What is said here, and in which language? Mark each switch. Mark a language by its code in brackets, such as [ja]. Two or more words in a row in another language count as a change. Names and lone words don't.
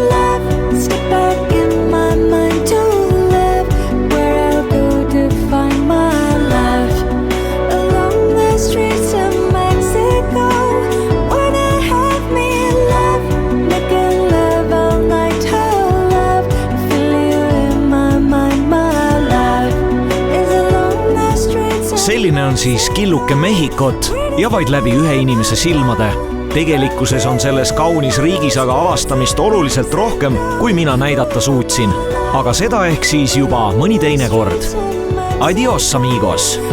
[en] Love, skip back in my mind to love, where I'll go to find my love. Along the streets of Mexico, wanna have me love, making love all night. Oh love, feel you in my mind, my love. [et] Selline on siis killuke Mehhikot ja vaid läbi ühe inimese silmade. Tegelikkuses on selles kaunis riigis aga avastamist oluliselt rohkem, kui mina näidata suutsin. Aga seda ehk siis juba mõni teine kord. [es] Adios, amigos!